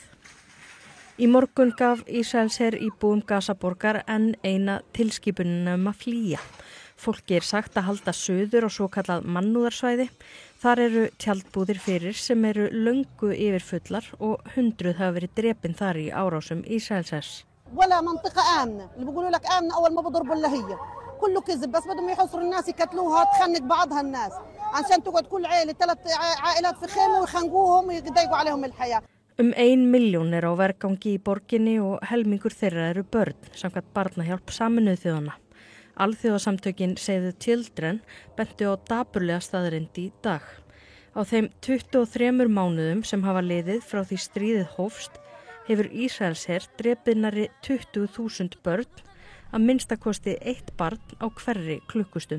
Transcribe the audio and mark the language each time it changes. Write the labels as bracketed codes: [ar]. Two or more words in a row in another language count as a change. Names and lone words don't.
[is] Í morgun gaf Ísraelsher íbúum Gazaborgar enn eina tilskipunina að flýja. Fólki sagt að halda suður á svokallað mannúðarsvæði. Þar eru tjaldbúðir fyrir sem eru löngu yfirfullar og 100 hafa verið drepin þar í árásum Ísraelshers. [ar] ولا منطقة آمنة اللي بيقولوا لك آمنة أول ما بضربوا اللي هي كله كذب بس بدهم يحصروا الناس يقتلوها تخنق بعضها الناس عشان تقعد كل عائلة 3 عائلات في خيمة ويخنقوهم ويضيقوا عليهم الحياة. [is] 1 milljón er á vergangi í borginni og helmingur þeirra eru börn, samkvæmt Barnahjálp Sameinuðu þjóðanna. Alþjóðasamtökin Save the Children bentu á dapurlega staðreynd í dag. Á þeim 23 mánuðum sem hafa liðið frá því stríðið hófst hefur Ísraelsher drepið nærri 20.000 börn, að minnsta kosti 1 barn á hverri klukkustund.